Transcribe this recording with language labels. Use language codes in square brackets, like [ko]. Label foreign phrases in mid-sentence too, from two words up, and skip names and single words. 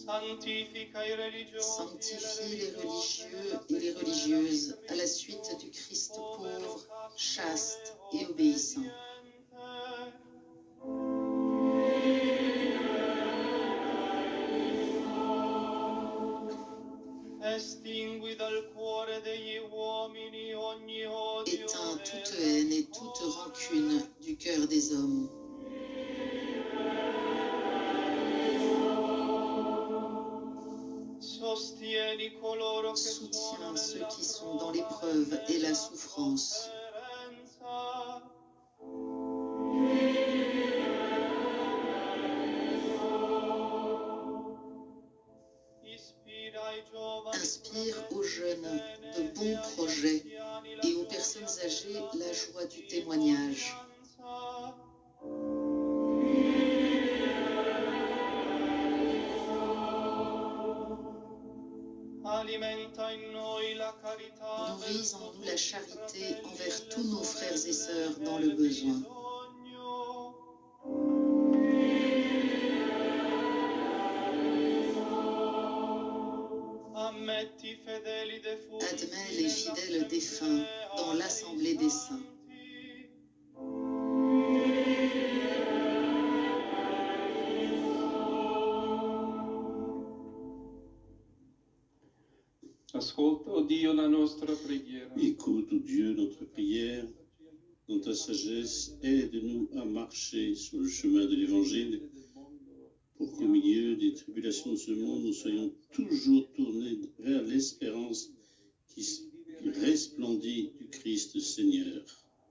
[it] santifica i religiosi [fr] Sanctifie les religieux et les religieuses à la suite du Christ pauvre, chaste et obéissant. [it] Estingui dal cuore degli uomini ogni odio [fr] Éteins toute haine et toute rancune du cœur des hommes. [it] Sostieni coloro che sono [fr] Soutiens ceux [it] nella [fr] qui sont dans l'épreuve et la souffrance. [it] sofferenza. Ispira ai giovani [fr] Inspire aux jeunes de bons projets et aux personnes âgées la joie du témoignage. [it] Alimenta in noi la carità [fr] Nourris en nous la charité envers tous nos frères et sœurs dans le besoin. Admets les fidèles défunts dans l'assemblée des saints. [it] Ascolta, o Dio, la nostra preghiera. [fr] Écoute, ô Dieu, notre prière. Dans ta sagesse, aide-nous à marcher sur le chemin de l'Évangile pour qu'au milieu des tribulations de ce monde, nous soyons toujours tournés vers l'espérance qui resplendit du Christ Seigneur.